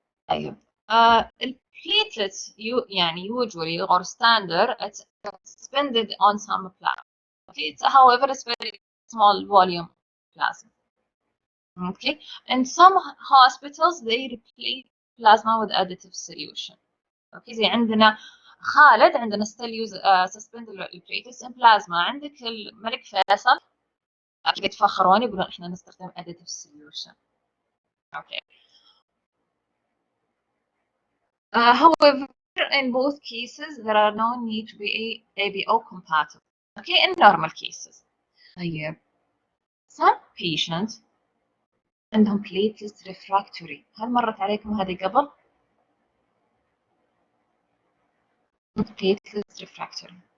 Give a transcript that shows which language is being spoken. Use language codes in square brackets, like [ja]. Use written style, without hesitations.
[ar] طيب البليتلتس يعني [en] usually or standard it's suspended on some plasma. Okay, it's however it's very small volume plasma. Okay, in some hospitals they replace plasma with additive solution. Okay, [ar] زي عندنا خالد عندنا [en] still use suspended platelets in plasma. [ar] عندك الملك فيصل أكيد يتفخرون يقولون إحنا نستخدم additive solution. [en] Okay. However, in both cases, there are no need to be ABO compatible. Okay, in normal cases. [ar] طيب, [en] some patients [ar] عندهم [en] platelets refractory. [ar] هل مرت عليكم هذه قبل؟ Platelets refractory.